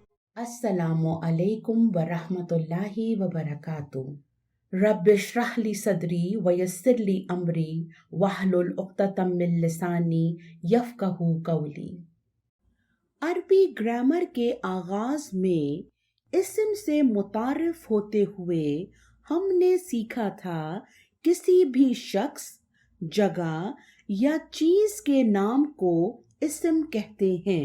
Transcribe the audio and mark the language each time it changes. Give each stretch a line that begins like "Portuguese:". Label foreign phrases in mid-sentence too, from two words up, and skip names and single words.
Arabic: السلام عليكم ورحمة الله وبركاته. رب اشرح لي صدري ويسر لي أمري واحلل عقدة من لساني يفقهوا قولي.
Urdu: عربی گرامر کے آغاز میں اسم سے متعارف ہوتے ہوئے ہم نے سیکھا تھا کسی بھی شخص، جگہ یا چیز کے نام کو اسم کہتے ہیں.